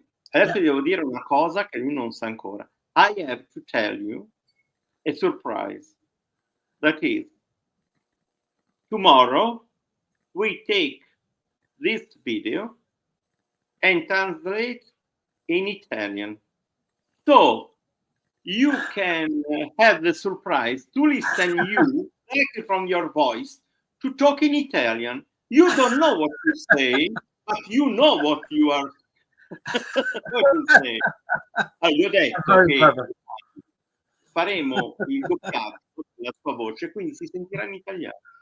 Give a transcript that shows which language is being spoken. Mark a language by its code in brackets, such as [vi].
[it] Adesso devo dire una cosa che lui non sa ancora. [en] I have to tell you a surprise. That is, tomorrow we take this video and translate in Italian. So you can have the surprise to listen you directly from your voice to talk in Italian. You don't know what you say, but you know what you are what you say. [it] Gli ho detto che faremo il doppiaggio della sua voce, quindi si sentirà in italiano.